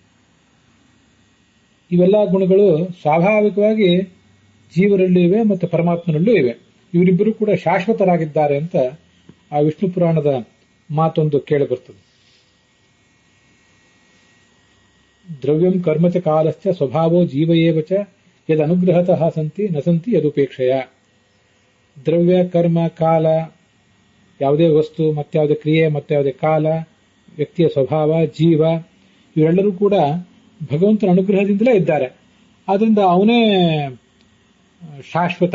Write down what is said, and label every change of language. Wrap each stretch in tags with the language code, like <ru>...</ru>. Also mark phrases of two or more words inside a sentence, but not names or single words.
<kn>ಇವೆಲ್ಲ ಗುಣಗಳು ಸ್ವಾಭಾವಿಕವಾಗಿ ಜೀವರಲ್ಲೂ ಇವೆ ಮತ್ತು ಪರಮಾತ್ಮನಲ್ಲೂ ಇವೆ. ಇವರಿಬ್ಬರು ಕೂಡ ಶಾಶ್ವತರಾಗಿದ್ದಾರೆ ಅಂತ ಆ ವಿಷ್ಣು ಪುರಾಣದ ಮಾತೊಂದು ಕೇಳಿ ಬರ್ತದೆ.</kn> <sa>ದ್ರವ್ಯಂ ಕರ್ಮಚ ಕಾಲಶ್ಚ ಸ್ವಭಾವೋ ಜೀವಯೇವ ಚ ಯದ್ ಅನುಗ್ರಹತಃ ಸಂತಿ ನ ಸಂತಿ ಯದುಪೇಕ್ಷೆಯ.</sa> <kn>ದ್ರವ್ಯ, ಕರ್ಮ, ಕಾಲ, ಯಾವುದೇ ವಸ್ತು, ಮತ್ಯಾವುದೇ ಕ್ರಿಯೆ, ಮತ್ಯಾವುದೇ ಕಾಲ, ವ್ಯಕ್ತಿಯ ಸ್ವಭಾವ, ಜೀವ, ಇವರೆಲ್ಲರೂ ಕೂಡ ಭಗವಂತನ ಅನುಗ್ರಹದಿಂದಲೇ ಇದ್ದಾರೆ. ಆದ್ರಿಂದ ಅವನೇ ಶಾಶ್ವತ.</kn>